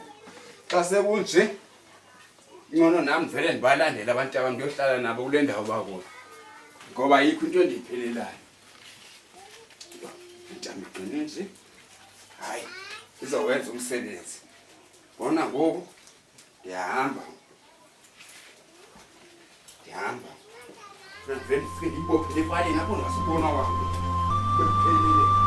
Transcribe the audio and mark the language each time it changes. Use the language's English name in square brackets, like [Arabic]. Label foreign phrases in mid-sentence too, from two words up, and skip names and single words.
[Xhosa] Xa sekunje ngono nami vele ndibalandela abantu abami ndiyohlala nabo kule ndawo bakuyo. Ngoba yikho into endiyiphelelayo. Intama iqine nje. Hayi, izowenza umsebenzi. Bona ngoku ndiyahamba. [Portuguese] Vem, filho, pô, ele vai ali na boa, nossa, boa na hora.